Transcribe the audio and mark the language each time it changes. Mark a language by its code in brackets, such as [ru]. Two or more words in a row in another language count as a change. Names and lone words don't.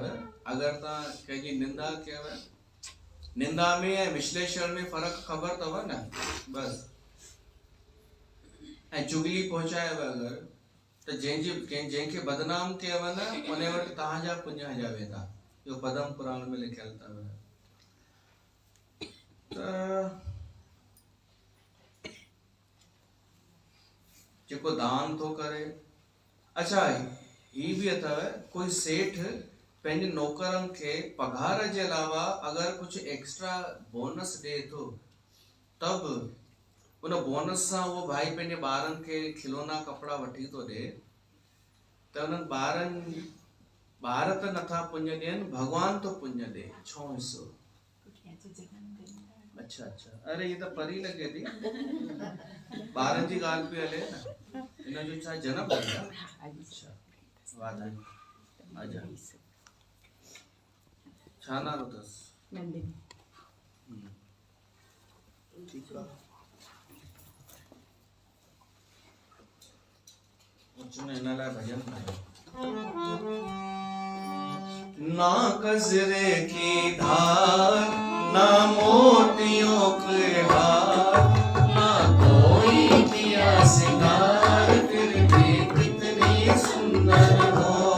[sd] अगरि तव्हां कंहिंजी निंदा कयव, निंदा में ऐं विश्लेषण में फ़र्क़ु ख़बर अथव न, बस। ऐं चुगली पहुचायव अगरि त जंहिंखे बदनाम कयव न, उन वटि तव्हांजा पुण्य हलिया वेंदा। इहो पद्म पुराण में लिखियल अथव। त जेको दान थो करे, अच्छा ही बि अथव, कोई सेठ पंहिंजे नौकरनि खे पघार जे अलावा अगरि कुझु एक्स्ट्रा बोनस ॾे थो, तब उन बोनस सां उहो भाई पंहिंजे ॿारनि खे खिलौना कपिड़ा वठी थो ॾे, त उन्हनि ॿार त नथा पुण्य ॾियनि, भॻवान तो पुण्य ॾे 6 हिसो। [hi] अच्छा, अरे ये तो परी लगे थी। [sd] 12 जी ॻाल्हि पई हले न, हिनजो छा जनम आहे? अच्छा, वाधाई, आजा। छा नालो अथसि? नंदिनी। ठीकु आहे। चुने हिन लाइ भॼन ठाहियो। [hi] ना कजरे की धार, ना मोतियों के हार, ना कोई दिया सिंगार, फिर भी कितनी सुंदर हो।